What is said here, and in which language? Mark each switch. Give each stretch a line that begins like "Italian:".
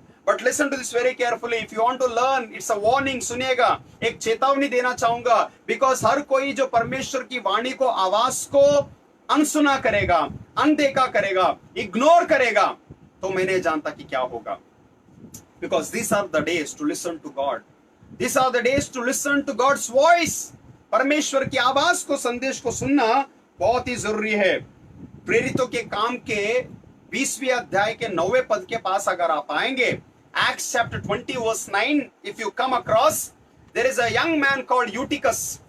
English: But listen to this very carefully, if you want to learn, it's a warning.
Hindi: सुनिएगा, एक चेतावनी देना चाहूंगा, बिकॉज हर कोई जो परमेश्वर की वाणी को, आवाज को अनसुना करेगा, अनदेखा करेगा, इग्नोर करेगा, तो मैं नहीं जानता कि क्या होगा।
English: Because these are the days to listen to God. These are the days to listen to God's voice.
Hindi: परमेश्वर की आवाज को, संदेश को सुनना बहुत ही जरूरी है। प्रेरितों के काम के 20वें अध्याय के 9वें पद के पास अगर आप आएंगे,
English: Acts chapter 20 verse 9, if you come across, there is a young man called Eutychus.